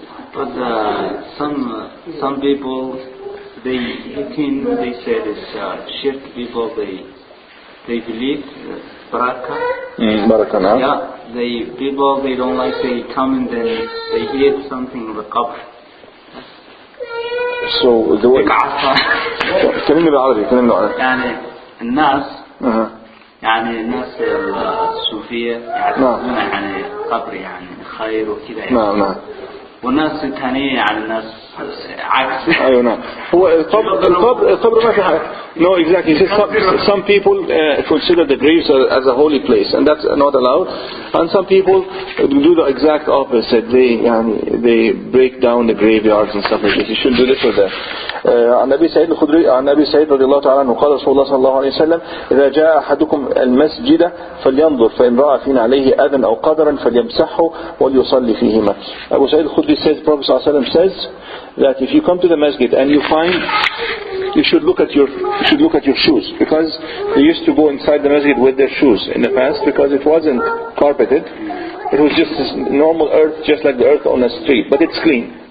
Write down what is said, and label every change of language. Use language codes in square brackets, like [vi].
[en] But some people, they say this shirk people, they believe barakah. Barakah. Yeah, people they don't like, they come and then they eat something in the qabr. So the way [ar] كلمني بالعربي يعني الناس يعني الناس الصوفية يعتقدون يعني قبر يعني خير وكذا يعني. نعم. والناس ثانية على الناس عكس. أيوة نعم. هو القبر ما في حاجة. [en] No, exactly. Some people consider the graves as a holy place, and that's not allowed. And some people do the exact opposite. They break down the graveyards and stuff like this. You shouldn't do this with them. [ar] عن أبي سعيد الخدري عن أبي سعيد رضي الله تعالى عنه قال رسول الله صلى الله عليه وسلم إذا جاء أحدكم المسجد فلينظر فإن رأى فينا عليه أذى أو قدرا فليمسحه وليصلي فيهما. [en] Abu Sa'id al-Khudri says, the Prophet ﷺ says that if you come to the masjid and you find, you should look at your shoes, because they used to go inside the masjid with their shoes in the past, because it wasn't carpeted. It was just this normal earth, just like the earth on the street, but it's clean.